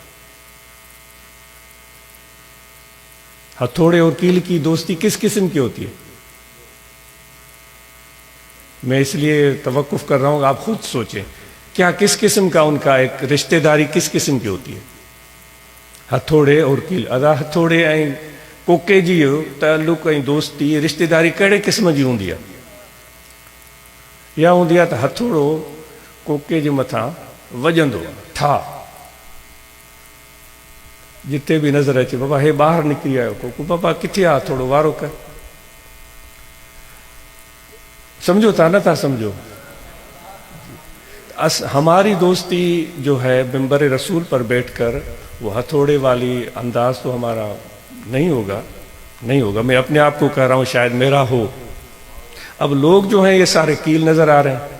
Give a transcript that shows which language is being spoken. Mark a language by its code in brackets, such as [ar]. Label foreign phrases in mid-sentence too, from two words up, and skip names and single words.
[ur] ہتھوڑے اور کیل کی دوستی کس قسم کی ہوتی ہے؟ میں اس لیے توقف کر رہا ہوں کہ آپ خود سوچیں کیا کس قسم کا ان کا ایک رشتہ داری کس قسم کی ہوتی ہے؟ ہتھوڑے اور کیل [sd] ادا ہتھوڑے ऐं कोके जी ताल्लुक़ ऐं दोस्ती رشتہ داری कहिड़े क़िस्म जी हूंदी आहे? इहा हूंदी आहे त हथोड़ो कोके जे मथां वॼंदो आहे ठा, जिते बि नज़र अचे बाबा हे ॿाहिरि निकिरी आयो कोको, बाबा किथे आहे थोरो वारो कर। समझो था न था समझो? [ur] ہماری دوستی جو ہے منبر رسول پر بیٹھ کر وہ ہتھوڑے والی انداز تو ہمارا نہیں ہوگا. میں اپنے آپ کو کہہ رہا ہوں، شاید میرا ہو۔ اب لوگ جو ہیں یہ سارے کیل نظر آ رہے ہیں.